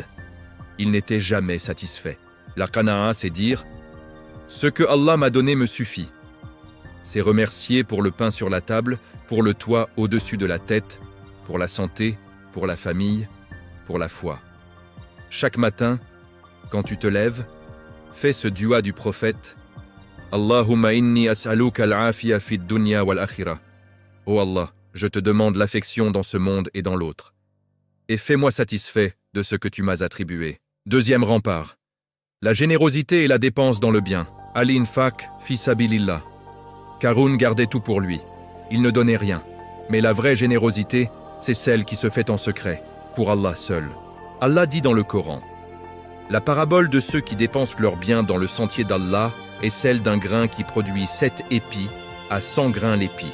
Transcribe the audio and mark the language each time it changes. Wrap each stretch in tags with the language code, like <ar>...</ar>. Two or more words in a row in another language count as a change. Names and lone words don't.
<fr>Il n'était jamais satisfait. La Qana'a, c'est dire: ce que Allah m'a donné me suffit. C'est remercier pour le pain sur la table, pour le toit au-dessus de la tête, pour la santé, pour la famille, pour la foi. Chaque matin, quand tu te lèves, fais ce dua du prophète:</fr> <ar>اللهم إني أسألك العافية في الدنيا والآخرة.</ar> <fr>Oh Allah, je te demande l'affection dans ce monde et dans l'autre. Et fais-moi satisfait de ce que tu m'as attribué. Deuxième rempart, la générosité et la dépense dans le bien.</fr> <ar>الإنفاق في سبيل الله.</ar> <fr>Qarûn gardait tout pour lui. Il ne donnait rien. Mais la vraie générosité, c'est celle qui se fait en secret, pour Allah seul. Allah dit dans le Coran: la parabole de ceux qui dépensent leurs biens dans le sentier d'Allah est celle d'un grain qui produit 7 épis à 100 grains l'épi.</fr>